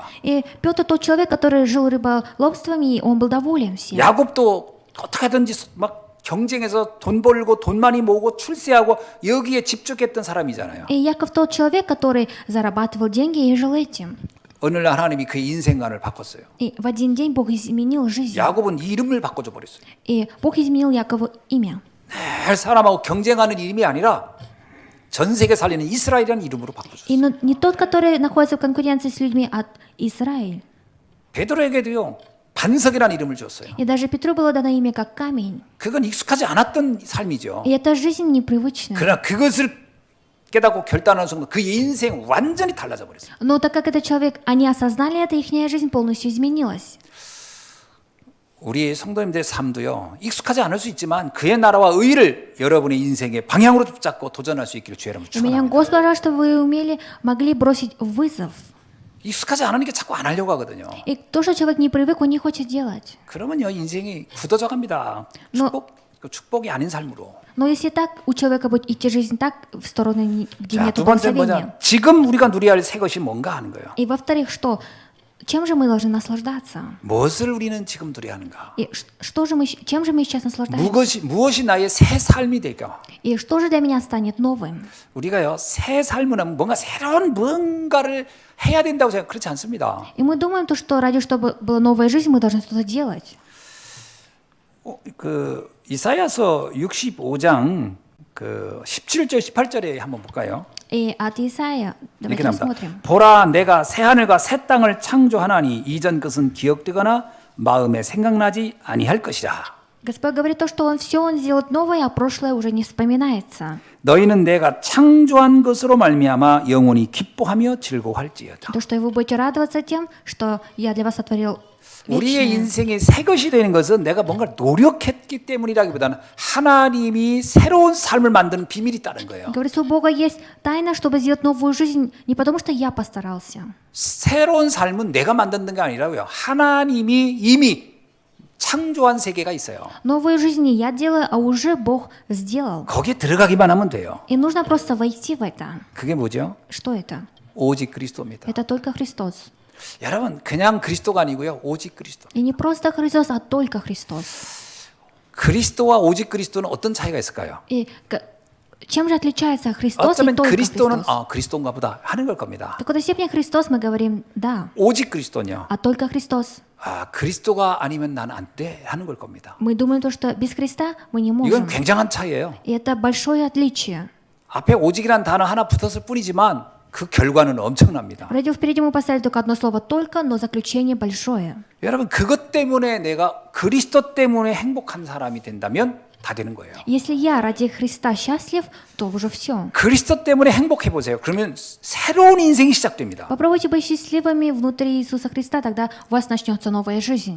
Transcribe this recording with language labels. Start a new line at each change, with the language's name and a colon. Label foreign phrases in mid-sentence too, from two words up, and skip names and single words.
Russian: И Петр тот человек, который жил рыболовством, и он был доволен всем.
Korean: 야곱도 어떻게든지 막 경쟁해서 돈 벌고 돈 많이 모으고 출세하고 여기에 집중했던 사람이잖아요.
Russian: И Яков тот человек, который зарабатывал деньги и жил этим.
Korean: 어느 날 하나님이 그의 인생관을 바꿨어요.
Russian: И в один день Бог изменил жизнь.
Korean: 야곱은 이름을 바꿔줘 버렸어요.
Russian: И Бог изменил Якову имя.
Korean: 늘 사람하고 경쟁하는 이름이 아니라 전 세계 살리는 이스라엘이라는 이름으로 바꿔줬어요.
Russian: И не тот, который находится в конкуренции с людьми, а Израиль.
Korean: 베드로에게도요 반석이라는 이름을 줬어요.
Russian: И даже Петру было дано имя как камень.
Korean: 그건 익숙하지 않았던 삶이죠.
Russian: И это жизнь непривычная.
Korean: 그러나 그것을 깨닫고 결단하는 순간 그 인생 완전히 달라져 버렸어요.
Russian: Но так как этот человек, они осознали это, их жизнь полностью изменилась.
Korean: 우리 성도님들의 삶도요 익숙하지 않을 수 있지만 그의 나라와 의를 여러분의 인생의 방향으로 붙잡고 도전할 수 있기를 주의 이름으로
Russian: У меня
Korean: 축원합니다.
Russian: Господь желает, чтобы вы могли бросить вызов.
Korean: 익숙하지 않으니까 자꾸 안 하려고 하거든요.
Russian: И то, что человек не привык, он не хочет делать.
Korean: 그러면요 인생이 굳어져 갑니다. 축복이 아닌 삶으로.
Russian: Но если так, у человека будет идти жизнь так в сторону, где
Korean: 자,
Russian: нет
Korean: 두 번째
Russian: благословения.
Korean: 뭐냐? 지금 우리가 누려야 할 새 것이 뭔가 하는 거예요.
Russian: И во-вторых, что? Чем же мы должны наслаждаться?
Korean: 무엇을 우리는 지금 누려야 하는가?
Russian: И чем же мы сейчас наслаждаемся?
Korean: 무엇이 나의 새 삶이 될까?
Russian: И что же для меня станет новым?
Korean: 우리가요 새 삶은 하면 뭔가 새로운 뭔가를 해야 된다고 생각 그렇지 않습니다.
Russian: И мы думаем, то, что ради чтобы была новая жизнь, мы должны что-то делать.
Korean: 그 이사야서 65장 그 17절 18절에 한번 볼까요?
Russian: И от Исаия,
Korean: 이렇게
Russian: давайте
Korean: 나옵니다.
Russian: посмотрим.
Korean: 보라 내가 새 하늘과 새 땅을 창조하나니 이전 것은 기억되거나 마음에 생각나지 아니할 것이라.
Russian: Господь говорит то, что Он сделает новое, а прошлое уже не вспоминается.
Korean: 너희는 내가 창조한 것으로 말미암아 영원히 기뻐하며 즐거워할지어다.
Russian: То, что вы будете радоваться тем, что я для вас сотворил
Korean: 우리의
Russian: вечное.
Korean: 인생이 새 것이 되는 것은 내가 뭔가 노력했기 때문이라기보다는 하나님이 새로운 삶을 만드는 비밀이 있다는 거예요.
Russian: Говорится, у Бога есть тайна, чтобы сделать новую жизнь, не потому что я постарался.
Korean: 새로운 삶은 내가 만드는 게 아니라고요. 하나님이 이미 창조한 세계가 있어요.
Russian: Новую жизнь не я делаю, а уже Бог сделал.
Korean: 거기에 들어가기만 하면 돼요.
Russian: И нужно просто войти в это.
Korean: 그게 뭐죠?
Russian: Что это?
Korean: 오직 그리스도입니다.
Russian: Это только Христос.
Korean: 여러분 그냥 그리스도가 아니고요. 오직 그리스도.
Russian: И не просто Христос, а только Христос.
Korean: 그리스도와 오직 그리스도는 어떤 차이가 있을까요?
Russian: И чем же отличается Христос и
Korean: 어쩌면
Russian: только
Korean: 그리스도는
Russian: Христос?
Korean: 그리스도인가 보다 하는 걸 겁니다.
Russian: В какой-то степени Христос мы говорим «да»,
Korean: 오직 그리스도냐?
Russian: а только Христос.
Korean: 그리스도가 아니면 난 안 돼 하는 걸 겁니다.
Russian: Мы думаем, то, что без Христа мы не
Korean: 이건
Russian: можем.
Korean: 굉장한 차이예요.
Russian: И это большое отличие.
Korean: 앞에 오직이라는 단어 하나 붙었을 뿐이지만 그 결과는 엄청납니다.
Russian: Вроде впереди мы поставили только одно слово «только», но заключение большое.
Korean: 여러분 그것 때문에 내가 그리스도 때문에 행복한 사람이 된다면 다 되는 거예요.
Russian: Если я ради Христа счастлив, то уже все.
Korean: 그리스도 때문에 행복해 보세요. 그러면 새로운 인생이 시작됩니다.
Russian: Попробуйте быть счастливыми внутри Иисуса Христа, тогда у вас начнется новая жизнь.